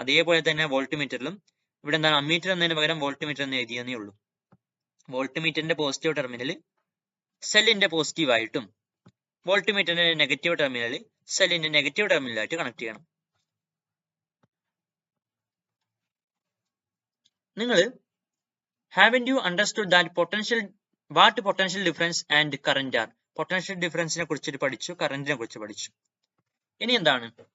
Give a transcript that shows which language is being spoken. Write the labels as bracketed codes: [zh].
[ml] അതേപോലെ തന്നെ വോൾട്ടിമീറ്ററിലും ഇവിടെ എന്താണ്? അമ്മീറ്റർ എന്നതിന് പകരം വോൾട്ടിമീറ്റർ എന്ന് എഴുതിയെന്നേ ഉള്ളൂ. വോൾട്ടിമീറ്ററിന്റെ പോസിറ്റീവ് ടെർമിനൽ സെല്ലിന്റെ പോസിറ്റീവ് ആയിട്ടും വോൾട്ടിമീറ്ററിന്റെ നെഗറ്റീവ് ടെർമിനൽ സെല്ലിന്റെ നെഗറ്റീവ് ടെർമിനലായിട്ട് കണക്ട് ചെയ്യണം. നിങ്ങൾ [en] haven't you understood that what potential difference and current are? [ml] Potential ഡിഫറൻസിനെ കുറിച്ചിട്ട് പഠിച്ചു, കറന്റിനെ കുറിച്ച് പഠിച്ചു. ഇനി എന്താണ്?